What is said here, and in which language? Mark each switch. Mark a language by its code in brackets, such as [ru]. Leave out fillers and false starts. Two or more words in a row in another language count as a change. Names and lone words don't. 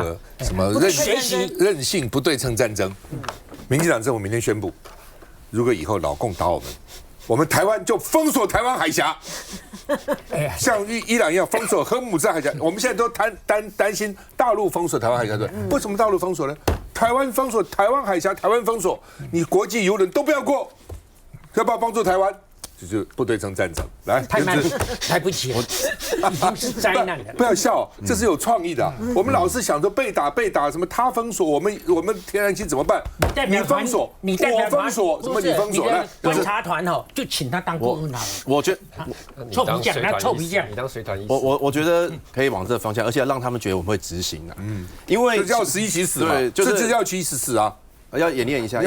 [zh] 什麼任性不對稱戰爭。民進黨政府明天宣布， 如果以後老共打我們台灣就封鎖台灣海峽，像伊朗一樣封鎖荷姆茲海峽。我們現在都擔心大陸封鎖台灣海峽，對？為什麼大陸封鎖呢？台灣封鎖台灣海峽，台灣封鎖，你國際遊輪都不要過，要不要幫助台灣？就是不對稱戰爭，來，太慢，來不及了，已經是災難了。不要笑，這是有創意的。我們老是想着被打，什么他封锁，我们天然气怎麼辦？你封鎖，我封鎖，什麼你封鎖？觀察團就請他當顧問好了。我覺得臭皮匠，他臭皮匠，你當隨團醫師。我覺得可以往這個方向，而且要讓他們覺得我們會執行的。因為要死一起死嘛，對，就是要一起死啊，要演練一下，